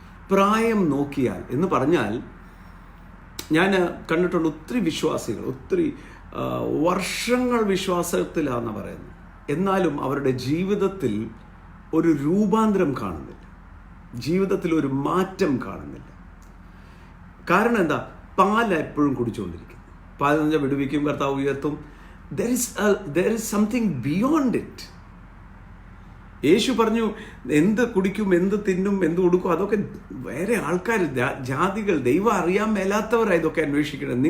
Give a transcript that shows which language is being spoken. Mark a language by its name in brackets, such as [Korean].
[Malayalam] പ്രായം നോക്കിയാൽ എന്ന് പറഞ്ഞാൽ, ഞാൻ കണ്ടിട്ടുണ്ട് ഒത്തിരി വിശ്വാസികൾ ഒത്തിരി വർഷങ്ങൾ വിശ്വാസത്തിലാണെന്ന് പറയുന്നത്, എന്നാലും അവരുടെ ജീവിതത്തിൽ ഒരു രൂപാന്തരം കാണുന്നില്ല, ജീവിതത്തിൽ ഒരു മാറ്റം കാണുന്നില്ല. കാരണം എന്താ? പാൽ എപ്പോഴും കുടിച്ചുകൊണ്ടിരിക്കുന്നു. പാൽ എന്ന് വെച്ചാൽ വിടുവിക്കും, കർത്താവ് ഉയർത്തും. [English] There is something beyond it. [Malayalam] യേശു പറഞ്ഞു, എന്ത് കുടിക്കും, എന്ത് തിന്നും, എന്ത് കൊടുക്കും, അതൊക്കെ വേറെ ആൾക്കാർ, ജാതികൾ, ദൈവം അറിയാൻ മേലാത്തവരാണ് ഇതൊക്കെ അന്വേഷിക്കണം.